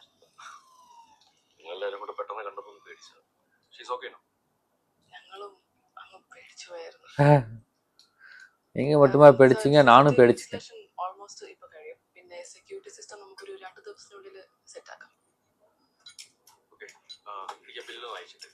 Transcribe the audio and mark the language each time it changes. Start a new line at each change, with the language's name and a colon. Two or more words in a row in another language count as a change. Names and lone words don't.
Malayalam: നിങ്ങളെല്ലാവരും കൂടെ പെട്ടെന്ന് കണ്ടപ്പോൾ ഒന്ന് പേടിച്ചു.
English: She's okay no?
Malayalam: ഞങ്ങളും അങ്ങ് പേടിച്ചു പോയായിരുന്നു.
Tamil: நீங்க மட்டுமா பேடிச்சீங்க? நானும் பேடிச்சிட்டேன்.
Malayalam: ഓൾമോസ്റ്റ് ഇപ്പൊ കഴിയും. പിന്നെ
English: security system
Malayalam: നമുക്കൊരു 2 ദിവസത്തിനുള്ളിൽ സെറ്റ് ആക്കാം. ഓക്കെ, എനിക്ക് ബില്ല് വായിച്ചിട്ട്.